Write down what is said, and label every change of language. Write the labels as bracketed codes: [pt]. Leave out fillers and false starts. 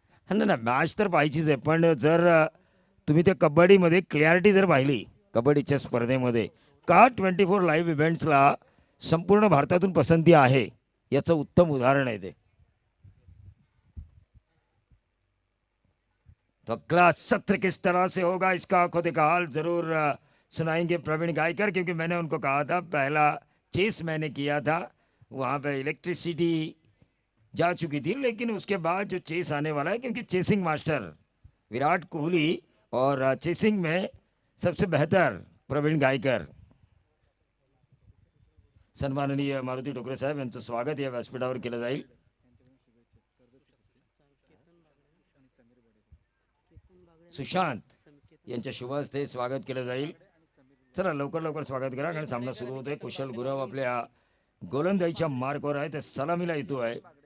[mr] नाही नाही मॅच तर पाहिजेच आहे, पण जर तुम्ही त्या कबड्डीमध्ये क्लॅरिटी जर पाहिली कबड्डीच्या स्पर्धेमध्ये, का 24 लाईव्ह इव्हेंट्सला संपूर्ण भारतातून पसंती आहे याचं उत्तम उदाहरण आहे ते। [hi] तो अगला सत्र किस तरह से होगा इसका खुद का हाल जरूर सुनाएंगे प्रवीण गायकर, क्योंकि मैंने उनको कहा था पहला चेस मैंने किया था, वहाँ पे इलेक्ट्रिसिटी जा चुकी थी, लेकिन उसके बाद जो चेस आने वाला है, क्योंकि चेसिंग मास्टर विराट कोहली और चेसिंग में सबसे बेहतर प्रवीण गायकर [mr] सन्माननीय मारुती टोकरे साहेब यांचं स्वागत या व्यासपीठावर केलं जाईल. सुशांत यांच्या शुभ हस्ते स्वागत केलं जाईल. चला लवकर लवकर स्वागत करा, कारण सामना सुरू होतोय. कुशल गुरव आपल्या गोलंदाजीच्या मार्कवर आहे, ते सलामीला येतो आहे.